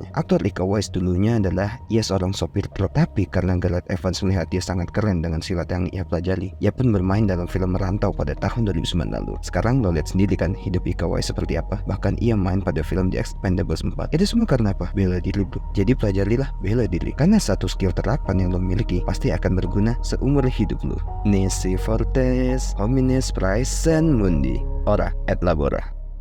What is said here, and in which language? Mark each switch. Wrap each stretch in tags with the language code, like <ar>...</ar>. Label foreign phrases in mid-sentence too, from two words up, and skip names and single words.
<id>Aktor Iko Uwais dulunya adalah ia seorang sopir truk, tapi karena Gareth Evans melihat dia sangat keren dengan silat yang ia pelajari, ia pun bermain dalam film Merantau pada tahun 2009 lalu. Sekarang lo lihat sendiri kan hidup Iko Uwais seperti apa. Bahkan ia main pada film The Expendables 4. Itu semua karena apa? Bela diri bro. Jadi pelajarilah bela diri, karena satu skill terapan yang lo miliki pasti akan berguna seumur hidup lo.</id> <la>Nisi fortes homines praesen mundi, ora et labora.</la>